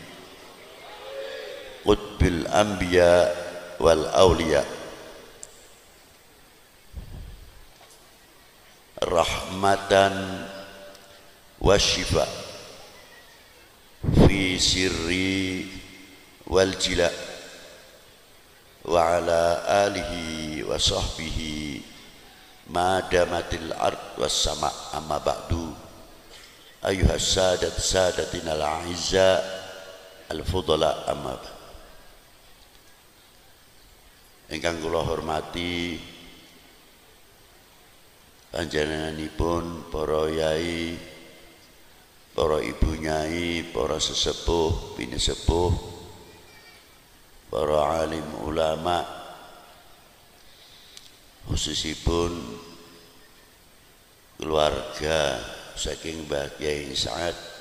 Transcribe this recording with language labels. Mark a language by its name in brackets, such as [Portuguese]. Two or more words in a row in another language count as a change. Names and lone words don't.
[Arabic] قطب الأنبياء والأولياء رحمة وشفاء في السر والجلاء وعلى آله وصحبه ما دامت الأرض والسماء. أما بعد أيها السادات سادتنا الأعزاء الفضلاء أما بعد. [Javanese] Ingkang kula hormati panjenenganipun para yai, para ibu nyai, para sesepuh, bini sepuh, para alim ulama, khususipun keluarga saking Mbah Kyai Sa'ad